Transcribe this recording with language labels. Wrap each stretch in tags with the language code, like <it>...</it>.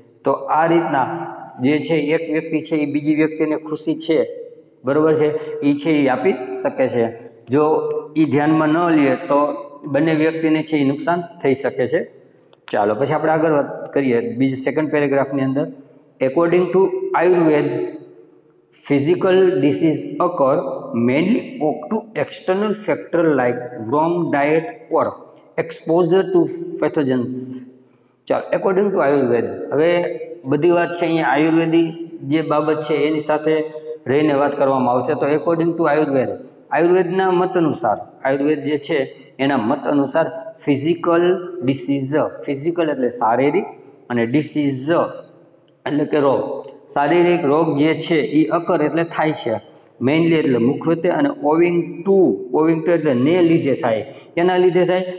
<gu>તો આ રીતના જે છે એક વ્યક્તિ છે એ બીજી વ્યક્તિને ખુશી છે, બરાબર છે, એ છે એ આપી શકે છે. જો એ ધ્યાનમાં ન લે તો બંને વ્યક્તિને છે એ નુકસાન થઈ શકે છે. ચાલો પછી આપણે આગળ વાત કરીએ બીજી સેકન્ડ પેરેગ્રાફની અંદર.</gu> <en>According to Ayurveda, physical disease occur mainly to external factor like wrong diet or exposure to pathogens.</en> <gu>ચાલો, એકોર્ડિંગ ટુ આયુર્વેદ, હવે બધી વાત છે અહીંયા આયુર્વેદિક જે બાબત છે એની સાથે રહીને વાત કરવામાં આવશે. તો એકોર્ડિંગ ટુ આયુર્વેદના મત અનુસાર, આયુર્વેદ જે છે એના મત અનુસાર ફિઝિકલ ડિસીઝ, ફિઝિકલ એટલે શારીરિક અને ડિસીઝ એટલે કે રોગ, શારીરિક રોગ જે છે એ અકર એટલે થાય છે, મેઇનલી એટલે મુખ્યત્વે, અને ઓવિંગ ટુ એટલે ને લીધે થાય. કેના લીધે થાય?</gu>